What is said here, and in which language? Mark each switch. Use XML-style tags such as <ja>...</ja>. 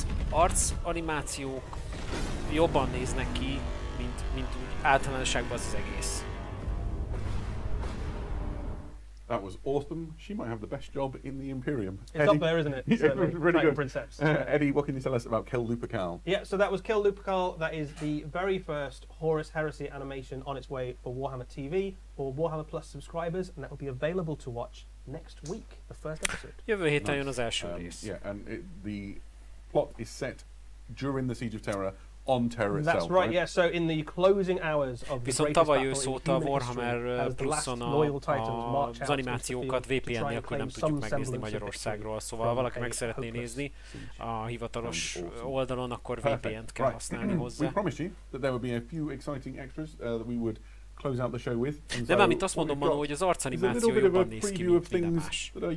<hu>Arc animációk jobban néznek ki, mint úgy általánosságban az egész.</hu> <en>That was awesome. She might have the best job in the Imperium. It's Eddie, up there, isn't it? Really good. Princeps. Eddie, what can you tell us about Kill Lupercal? Yeah, so that was Kill Lupercal. That is the very first Horus Heresy animation on its way for Warhammer TV or Warhammer Plus subscribers, and that will be available to watch next week, the first episode.</en> <hu>Jövő héten jön az első rész.</hu> <en>Yeah, and the plot is set during the Siege of Terror on Terror itself. That's right, yeah. So in the closing hours of the</en> <hu>viszont tavaly ősz óta a Warhammer Pluson az animációkat VPN nélkül nem tudjuk megnézni Magyarországról, szóval ha valaki meg szeretné nézni a hivatalos oldalon, akkor VPN-t kell használni hozzá.</hu> <en>We promised you that there would be a few exciting extras that we would close out the show with.</en> <hu>De mármint azt mondom, Manu, hogy az arcanimáció jobban néz ki, mint minden más.</hu>